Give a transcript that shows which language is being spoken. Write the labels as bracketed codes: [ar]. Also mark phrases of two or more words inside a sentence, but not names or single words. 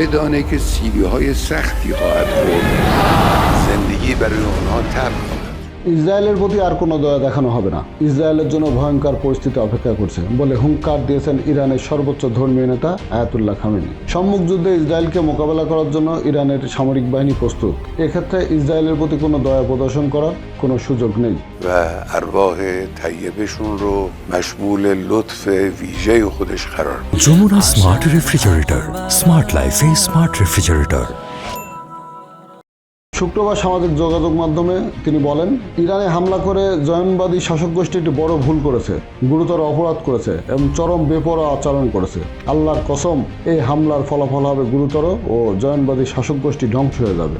[fa] بدانه که سیلی‌های سختی خواهد خورد زندگی برای آنها تلخ خواهد [bn] ইসরায়েলের প্রতি আর কোনো দয়া দেখানো হবে না। ইসরায়েলের জন্য ভয়ঙ্কর পরিস্থিতি অপেক্ষা করছে বলে হুঙ্কার দিয়েছেন ইরানের সর্বোচ্চ ধর্মীয় নেতা আয়াতুল্লাহ খামেনি। সম্মুখ যুদ্ধে ইসরায়েলকে মোকাবেলা করার জন্য ইরানের সামরিক বাহিনী প্রস্তুত। এক্ষেত্রে ইসরায়েলের প্রতি কোনো দয়া প্রদর্শন করার কোনো সুযোগ নেই। [fa] و ارواح طیبشون رو مشمول لطف ویژه خودش قرار میده. [en] Jamuna smart refrigerator, smart life smart refrigerator. [bn] শুক্রবার সামাজিক যোগাযোগ মাধ্যমে তিনি বলেন, ইরানে হামলা করে জয়নবাদী শাসক গোষ্ঠী একটি বড় ভুল করেছে, গুরুতর অপরাধ করেছে এবং চরম বেপরোয়া আচরণ করেছে। আল্লাহর কসম, এই হামলার ফলাফল হবে গুরুতর ও জয়নবাদী শাসক গোষ্ঠী ধ্বংস হয়ে যাবে।